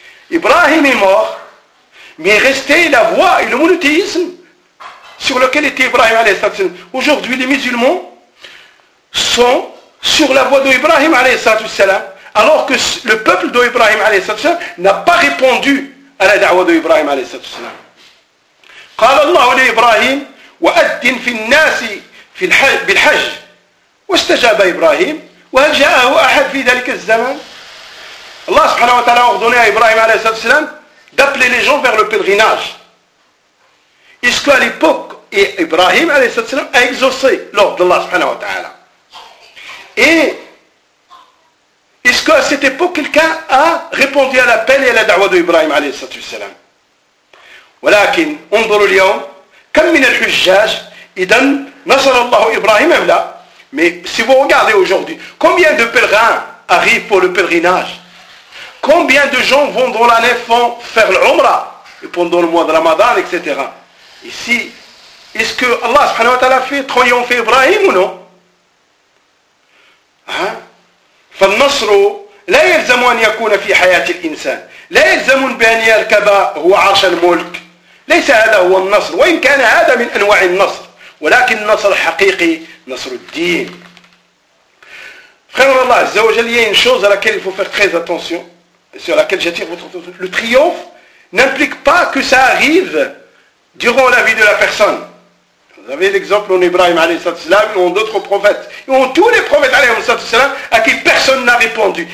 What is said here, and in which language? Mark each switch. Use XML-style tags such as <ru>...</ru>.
<fr>Ibrahim est mort, mais restait la voie et le monothéisme sur lequel était Ibrahim alayhi salatu salam. Aujourd'hui les musulmans sont sur la voie d'Ibrahim alayhi salatu salam, alors que le peuple d'Ibrahim alayhi salatu salam n'a pas répondu à la da'wa d'Ibrahim alayhi salatu salam.</fr> <ar>قال الله لإبراهيم وأذن في الناس في بالحج واستجاب إبراهيم وهل جاءه أحد في ذلك الزمان؟ الله سبحانه وتعالى أخذني يا إبراهيم عليه الصلاة والسلام</ar> <fr>d'appeler les gens vers le pèlerinage. Est-ce qu'à l'époque Et Ibrahim alayhi salam a exaucé l'ordre d'Allah subhanahu wa ta'ala. Et est-ce qu'à cette époque quelqu'un a répondu à l'appel et à la da'wah d'Ibrahim alayhi salam?</fr> <ar>ولكن انظروا اليوم كم من الحجاج اذا نصر الله ابراهيم ام لا.</ar> <fr>Mais si vous regardez aujourd'hui, combien de pèlerins arrivent pour le pèlerinage? Combien de gens vont dans la nef faire l'umra pendant le mois de Ramadan, etc.? Ici, est-ce que Allah subhanahu wa ta'ala fait triompher Ibrahim ou non? Hein?</fr> <ar>فالنصر لا يلزم ان يكون في حياه الانسان لا يلزم بان يركب هو عرش الملك. ليس هذا هو النصر وإن كان هذا من أنواع النصر ولكن النصر الحقيقي نصر الدين.</ar> <fr>Frère Allah عز وجل, il y a une chose à laquelle il faut faire très attention, sur laquelle j'attire votre attention. Le triomphe n'implique pas que ça arrive durant la vie de la personne. Vous avez l'exemple en Ibrahim alayhi salam, ou en d'autres prophètes. Ils ont tous les prophètes alayhi salam à qui personne n'a répondu.</fr>